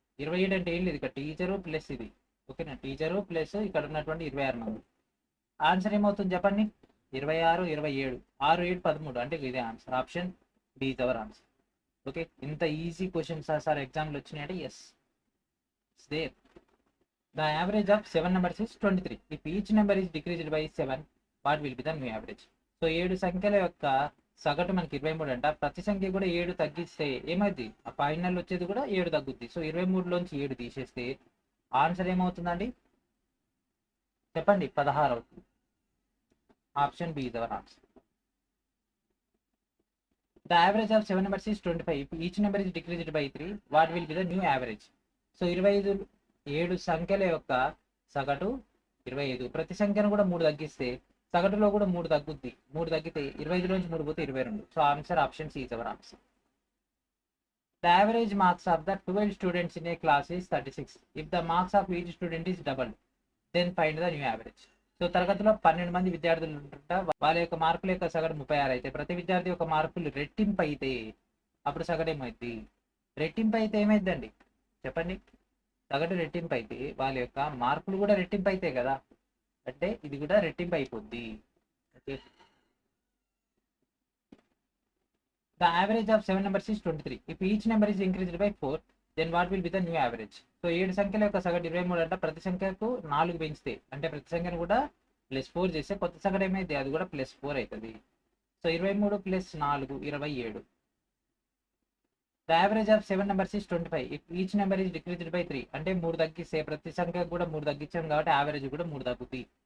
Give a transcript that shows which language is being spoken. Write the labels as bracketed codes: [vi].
[te] 27 అంటే ఏం లేదు, ఇక్కడ టీచరు ప్లస్ ఇది. ఓకేనా, టీచరు ప్లస్ ఇక్కడ ఉన్నటువంటి 26 మంది. ఆన్సర్ ఏమవుతుంది చెప్పండి? 26 27 6 7 13 అంటే ఇదే answer. [en] Option B is our answer. [te] Okay, ఇంత ఈజీ క్వశ్చన్స్ సార్ ఎగ్జామ్లో వచ్చినాయంటే yes there. [en] The average of 7 numbers is 23. If each number is decreased by 7, what will be the new average? [te] So 7 సంఖ్యల యొక్క సగటు మనకి 23 అంట. ప్రతి సంఖ్య కూడా 7 తగ్గిస్తే ఏమైంది? ఆ ఫైనల్ వచ్చేది కూడా 7 తగ్గుద్ది. సో 23లోంచి 7 తీసేస్తే ఆన్సర్ ఏమవుతుందండి? చెప్పండి, 16 అవుతుంది. [en] Option B is our answer. The average of 7 numbers is 25. If each number is decreased by 3, what will be the new average? [te] So 25 7 సంఖ్యల యొక్క సగటు 25. ప్రతి సంఖ్యను కూడా 3 తగ్గిస్తే సగటులో కూడా 3 తగ్గుద్ది. 3 తగ్గితే 25లోంచి 3 పోతే 22. So answer [en] Option C is our answer. The average marks of the 12 students in a class is 36. If the marks of each student is doubled, then find the new average. [te] So తరగతిలో 12 మంది విద్యార్థులు ఉంటుంట. వాళ్ళ యొక్క మార్కుల యొక్క సగటు 36 అయితే ప్రతి విద్యార్థి యొక్క మార్కులు రెట్టింపు అయితే అప్పుడు సగటు ఏమైంది? రెట్టింపు అయితే ఏమైందండి చెప్పండి? సగటు రెట్టింపు అయితే వాళ్ళ యొక్క మార్కులు కూడా రెట్టింపు అవుతాయి కదా, అంటే ఇది కూడా రెట్టింపు అయిపోద్ది. [en] Okay, the average of 7 numbers is 23. If each number is increased by 4, then what will be the new average? [te] So 7 సంఖ్యల యొక్క సగటు 23 అంటే ప్రతి సంఖ్యకు 4 పెంచితే అంటే ప్రతి సంఖ్యను కూడా +4 చేస్తే కొత్త సగటు ఏమైంది? అది కూడా +4 అవుతుంది. So 23 + 4 27. [en] the average of 7 numbers is 25 if each number is decreased by 3 [te] అంటే 3 తగ్గిస్తే ప్రతి సంఖ్యకు కూడా 3 తగ్గించాం కాబట్టి యావరేజ్ కూడా 3 తగ్గుతుంది.